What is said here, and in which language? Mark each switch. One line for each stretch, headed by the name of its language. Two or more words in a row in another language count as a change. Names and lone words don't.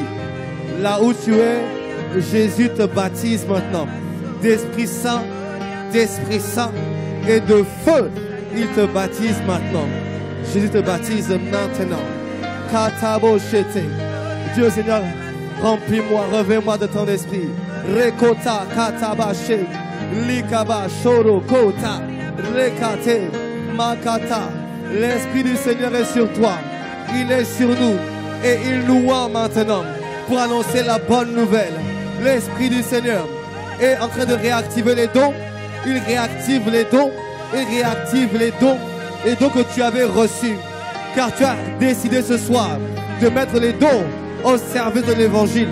French: Là où tu es, Jésus te baptise maintenant. D'Esprit Saint et de feu. Il te baptise maintenant. Jésus te baptise maintenant. Katabo shete. Dieu Seigneur, remplis-moi, revêt-moi de ton esprit. Rekota kataba she. Likaba shoro kota. Rekate makata. L'Esprit du Seigneur est sur toi. Il est sur nous. Et il nous voit maintenant pour annoncer la bonne nouvelle. L'Esprit du Seigneur est en train de réactiver les dons. Il réactive les dons. Il réactive les dons. Et donc que tu avais reçus. Car tu as décidé ce soir de mettre les dons au service de l'évangile.